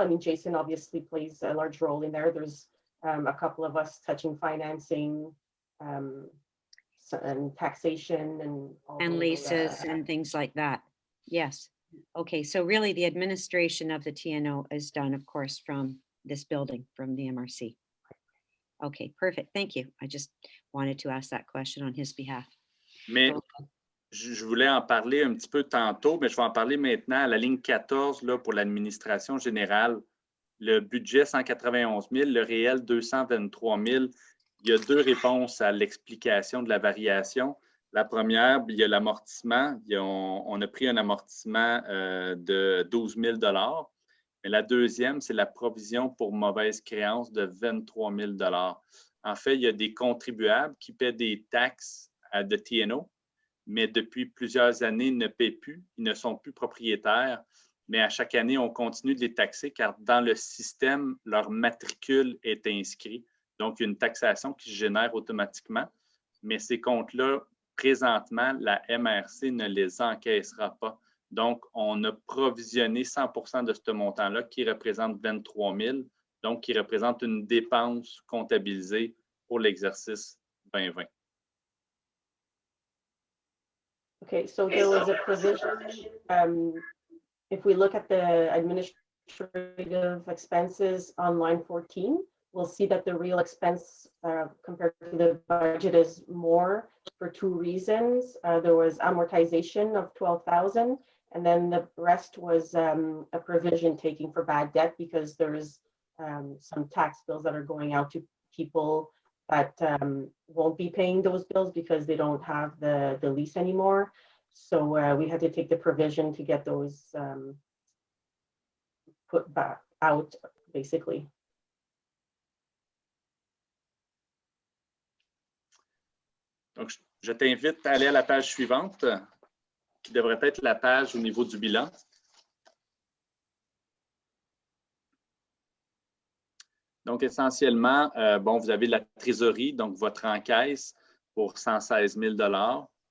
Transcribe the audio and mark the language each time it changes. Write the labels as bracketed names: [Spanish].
[English] I mean, Jason obviously plays a large role in there. There's a couple of us touching financing and taxation and leases and things like that. Yes. Okay. So really the administration of the TNO is done, of course, from this building, from the MRC. Okay, perfect. Thank you. I just wanted to ask that question on his behalf. [French] Mais je voulais en parler un petit peu tantôt, mais je vais en parler maintenant à la ligne 14 là, pour l'administration générale. Le budget 191 000, le réel 223 000. Il y a deux réponses à l'explication de la variation. La première, il y a l'amortissement. On a pris un amortissement de 12 000 $. Mais la deuxième, c'est la provision pour mauvaise créance de 23 000 $. En fait, il y a des contribuables qui paient des taxes de TNO, mais depuis plusieurs années ne paient plus. Ils ne sont plus propriétaires. mais à chaque année, on continue de les taxer car dans le système, leur matricule est inscrit. Donc, il y a une taxation qui se génère automatiquement, mais ces comptes-là, présentement, la MRC ne les encaissera pas. Donc, on a provisionné 100% de ce montant-là qui représente 23 000, donc qui représente une dépense comptabilisée pour l'exercice 2020. [English] Okay, so there was a provision, if we look at the administrative expenses on line 14, we'll see that the real expense compared to the budget is more for two reasons. There was amortization of 12,000, and then the rest was a provision taking for bad debt because there's some tax bills that are going out to people that won't be paying those bills because they don't have the lease anymore. So we had to take the provision to get those put back out, basically. [French] Donc, je t'invite à aller à la page suivante, qui devrait être la page au niveau du bilan. Donc, essentiellement, bon, vous avez la trésorerie, donc votre encaisse pour 116 000 $.